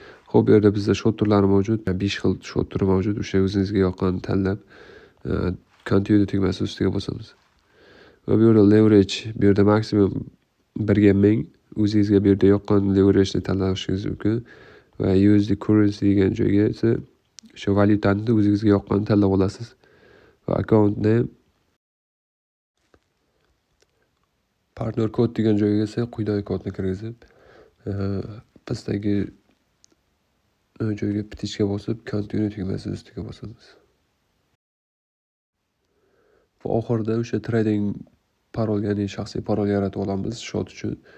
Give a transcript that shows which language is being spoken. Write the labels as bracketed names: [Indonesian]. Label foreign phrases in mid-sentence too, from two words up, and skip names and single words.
[Uzbek] Xo'p, bu yerda bizda shot turlari mavjud, besh xil shot turi mavjud. O'sha o'zingizga yoqqanini tanlab, e, continue tugmasi ustiga bosamiz. Va bu yerda leverage, bu yerda maksimum birga ming, o'zingizga bu yerda yoqqan leverageni tanlashingiz mumkin. Va [English] U S D currency [Uzbek] degan joyga esa o'sha valyutani o'zingizga yoqqanini tanlab olasiz. Va [English] account name, partner code [Uzbek] degan joyga esa quyidagi kodni kirgizib, e, pastdagi, e, joyga bitishga bosib, continue tugmasi ustiga bosamiz. Va oxirida o'sha trading parol, ya'ni shaxsiy parol yaratib olamiz shot uchun.